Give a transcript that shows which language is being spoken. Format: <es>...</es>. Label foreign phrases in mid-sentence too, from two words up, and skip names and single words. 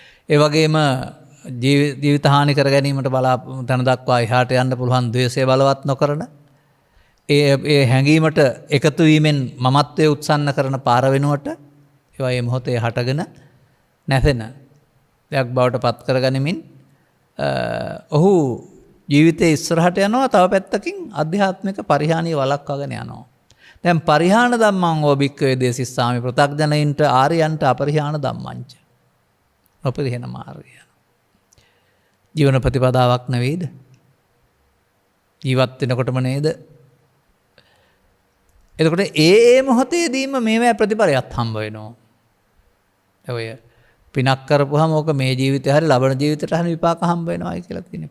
<si>ඒ වගේම ජීවිත හානි කර ගැනීමට තන දක්වා එහාට යන්න පුළුවන් ද්වේෂය බලවත් නොකරන, ඒ හැඟීමට එකතු වීමෙන් මමත්වයේ උත්සන්න කරන පාර වෙනුවට ඒවා මේ මොහොතේ හටගෙන නැසෙන දෙයක් බවට පත් කරගනිමින් ඔහු ජීවිතයේ ඉස්සරහට යනවා. තව පැත්තකින් ආධ්‍යාත්මික පරිහානිය වළක්වාගෙන යනවා. දැන්</si> <pi>පරිහාන ධම්මං ඕබික්කවේ දේසිස්සාමි</pi> <si>පෘථග්ජනයින්ට ආර්යයන්ට</si> <pi>අපරිහාන ධම්මංච</pi> <si>නොපරිහන මාර්ගය. ජීවන ප්‍රතිපදාවක් නෙවෙයිද? ජීවත් වෙනකොටම නේද? එතකොට ඒ මොහොතේදීම මේවා ප්‍රතිපලයක් හම්බ වෙනවා. ඔය පිනක් කරපුවාම ඕක මේ ජීවිතේ හරි ලබන ජීවිතේට හරි විපාක හම්බ වෙනවායි කියලා තියෙනවා.</si>